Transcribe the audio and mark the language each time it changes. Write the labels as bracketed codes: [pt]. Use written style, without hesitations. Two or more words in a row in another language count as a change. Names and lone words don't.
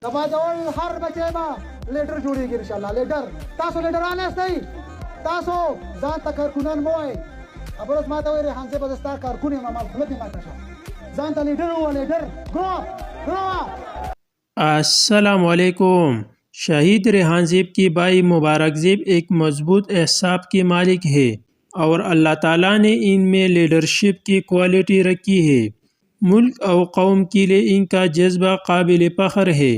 [ps] دبا جوړ هر بچی با لیډر جوړیږي [ar] ان شاء الله. [ps] لیډر تاسو لیډران یاستئ، تاسو ځان ته کارکونان مو وایئ. ابروز ما ته وایي ریحان صاحب زه ستا کارکون یم، ما خوله دې ماته شه. ځان ته لیډر ووایه، لیډر. [en] grow up. [ur] السلام علیکم. شہید ریحان زیب کی بھائی مبارک زیب ایک مضبوط اعصاب کے مالک ہے اور اللہ تعالیٰ نے ان میں لیڈرشپ کی کوالٹی رکھی ہے. ملک اور قوم کے لیے ان کا جذبہ قابل فخر ہے.